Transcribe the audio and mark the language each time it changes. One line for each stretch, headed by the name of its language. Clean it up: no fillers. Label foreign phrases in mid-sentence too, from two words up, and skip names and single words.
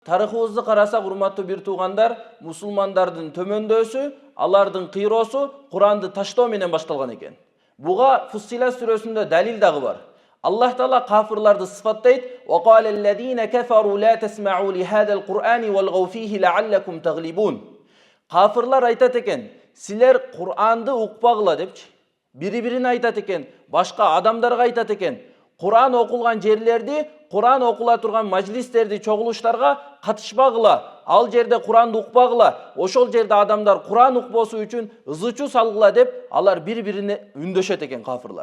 Kyrgyz: Тарыхыбызды карасак, урматтуу бир туугандар, мусулмандардын төмөндөсү, алардын кыйроосу Куранды таштоо менен башталган экен. Буга Фуссилат сүрөсүндө далил дагы бар.
Arabic: الله تعالى
Kyrgyz: кафирларды сыфаттайт:
Arabic: "وقال الذين كفروا لا تسمعوا لهذا القرآن والغوا فيه لعلكم تغلبون."
Kyrgyz: Кафирлар айтат экен: "Силер Кур'анды укпагыла" депчи. Бири-бирине айтат экен, башка адамдарга айтат экен. Кур'ан окулган жерлерди, Кур'ан окула турган мажлистерди, чогулуштарга катышпагыла. Ал жерде Кур'анды укпагыла. Ошол жерде адамдар Кур'ан укпосу үчүн ызычуу салгыла деп, алар бири-бирине үндөшөт экен кафирлар.